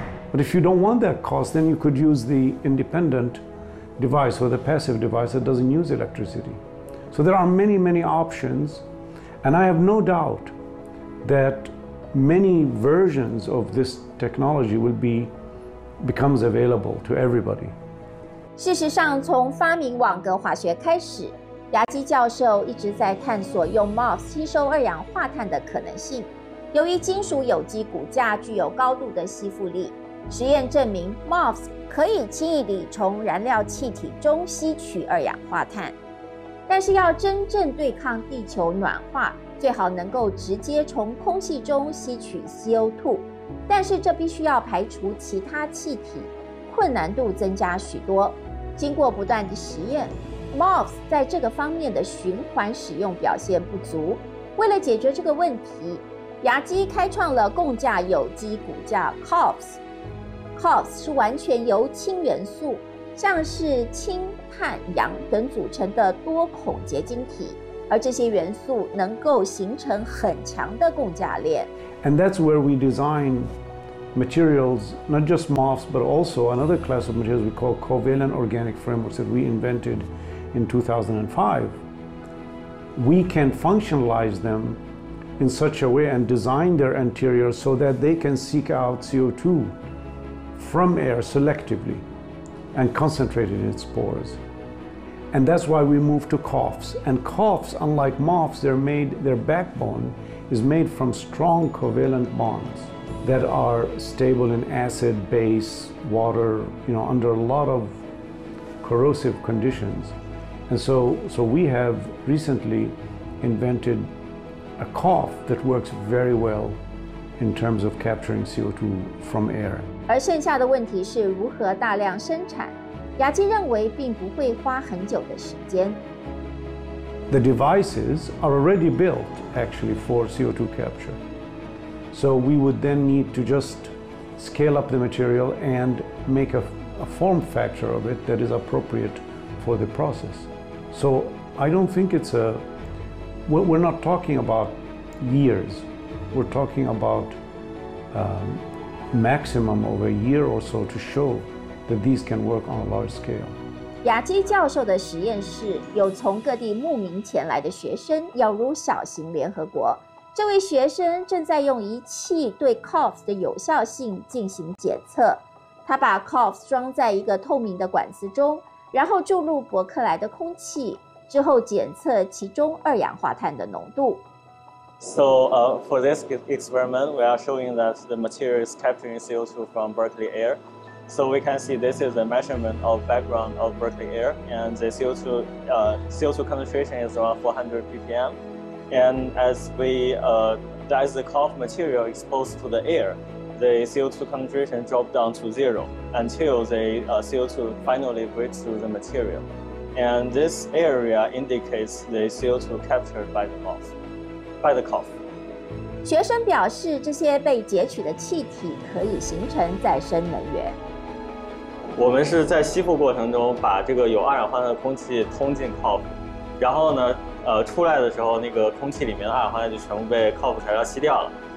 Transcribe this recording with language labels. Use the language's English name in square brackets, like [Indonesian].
[English] But if you don't want that cost, then you could use the independent device or the passive device that doesn't use electricity. So there are many, many options. And I have no doubt that many versions of this technology becomes available to everybody. [Chinese] 事实上，从发明网格化学开始，亚基教授一直在探索用 moths 吸收二氧化碳的可能性。由于金属有机骨架具有高度的吸附力，实验证明 moths 可以轻易地从燃料气体中吸取二氧化碳。但是要真正对抗地球暖化，最好能够直接从空气中吸取 CO2， 但是这必须要排除其他气体，困难度增加许多。经过不断的实验，moths 在这个方面的循环使用表现不足。为了解决这个问题，亚基开创了共价有机骨架 COFs。 COFs 是完全由氢元素，像是氢、碳、氧等组成的多孔结晶体，而这些元素能够形成很强的共价链。 [English] And that's where we design materials, not just MOFs, but also another class of materials we call covalent organic frameworks that we invented in 2005. We can functionalize them in such a way and design their interiors so that they can seek out CO2 from air selectively and concentrate it in its pores. And that's why we move to COFs. And COFs, unlike MOFs, they're made, their backbone is made from strong covalent bonds that are stable in acid, base, water, you know, under a lot of corrosive conditions. And so we have recently invented a COF that works very well in terms of capturing CO2 from air. [Chinese] 而剩下的问题是如何大量生产。雅基认为并不会花很久的时间。 [English] The devices are already built, actually, for CO2 capture. So we would then need to just scale up the material and make a form factor of it that is appropriate for the process. So I don't think it's a... We're not talking about years. We're talking about maximum of a year or so to show that these can work on a large scale. [Chinese] 雅基教授的实验室有从各地慕名前来的学生，犹如小型联合国。这位学生正在用仪器对 COFs 的有效性进行检测。他把 COFs 装在一个透明的管子中，然后注入伯克莱的空气，之后检测其中二氧化碳的浓度。 [English] So, for this experiment, we are showing that the material is capturing CO2 from Berkeley air. So we can see this is a measurement of background of Berkeley air, and the CO2 concentration is around 400 ppm. And as we dice the COF material exposed to the air, the CO2 concentration dropped down to zero until the CO2 finally breaks through the material. And this area indicates the CO2 captured by the MOF. [Chinese] 学生表示，这些被截取的气体可以形成再生能源。我们是在吸附过程中把这个有二氧化碳的空气通进 COF， 然后呢，出来的时候，那个空气里面的二氧化碳就全部被 COF 材料吸掉了。